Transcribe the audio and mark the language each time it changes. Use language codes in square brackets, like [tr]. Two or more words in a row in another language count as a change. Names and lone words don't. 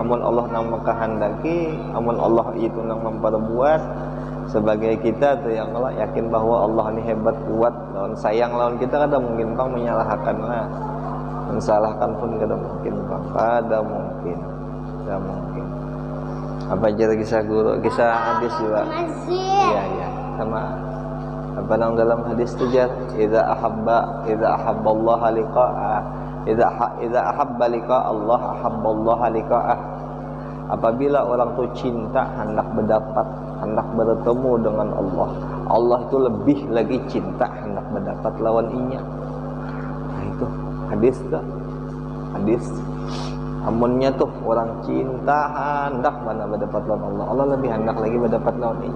[bjn] Amun Allah nang mengkehendaki, amun Allah itu nang memperbuat sebagai kita tuh yang Allah yakin bahwa Allah ini hebat kuat lawan sayang lawan kita kada mungkin bang menyalahkan lah. Mensalahkan pun kada mungkin bang, kada mungkin. Apa aja kisah guru, kisah hadis juga. Iya sama apa nang dalam hadis tu jar [ar] إذا أحب الله لقاء إذا أحب لقاء الله أحب الله لقاءه. [bjn] Apabila orang tu cinta hendak bertemu dengan Allah itu lebih lagi cinta hendak mendapat lawan inya. Nah itu hadis amunnya tuh orang cinta hendak mana mendapat lawan Allah lebih hendak lagi mendapat lawan inya.